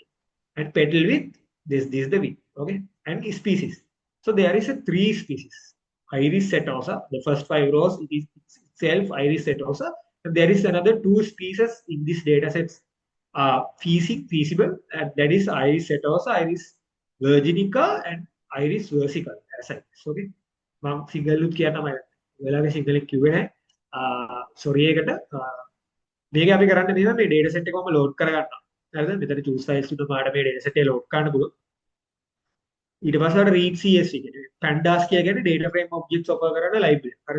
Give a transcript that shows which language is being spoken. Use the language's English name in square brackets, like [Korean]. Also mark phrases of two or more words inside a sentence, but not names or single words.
[English] And petal width, this is the width, okay? And species. So there is a 3 species. Iris setosa, the first 5 rows, it is itself Iris setosa. And there is another 2 species in this data sets feasible, and that is Iris setosa, Iris virginica, and Iris versicolor. Okay. [Sinhala] මම සිංහලුත් කියන්න මම වෙලාවේ සිංහලෙන් කිව්වේ නැහැ. සෝරි ඒකට. මේක අපි කරන්නේ මෙහෙම මේ [English] data set [Sinhala] එකම load කරගන්නවා. හරිද? මෙතන [English] choose files [Sinhala] තුන මාඩ මේ [English] data set [Sinhala] එක load කරන්න පුළුවන්. ඊට පස්සේ අපිට [English] read CSV [Sinhala] කියන්නේ pandas කියන්නේ [English] data frame objects offer [Sinhala] කරන library. හරිද?